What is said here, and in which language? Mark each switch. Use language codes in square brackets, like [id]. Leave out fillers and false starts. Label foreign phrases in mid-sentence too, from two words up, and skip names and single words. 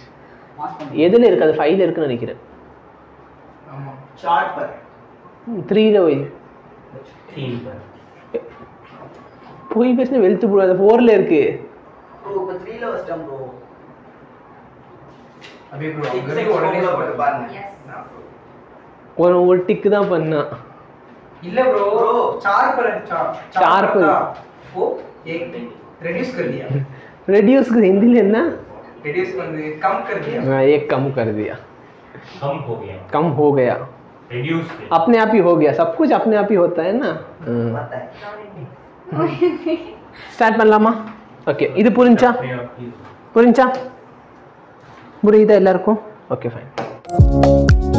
[ta] எதில் இருக்குது? அது 5 இருக்குன்னு நினைக்கிறேன். 3 போய் போய் பேசினா வெளுத்து போடுவாது. 4 இருக்கு. ஒரு டிக்கு தான் பண்ணா இல்ல ப்ரோ. [hi] चार पर वो एक रिड्यूस कर दिया. रिड्यूस हिंदी में ना रिड्यूस मतलब कम कर दिया. एक कम कर दिया. कम हो गया रिड्यूस अपने आप ही हो गया. सब कुछ अपने आप ही होता है ना. [ta] स्टार्ट பண்ணலாமா? ஓகே இது புரிஞ்சா புரியுதா எல்லாருக்கும்? [en] okay fine.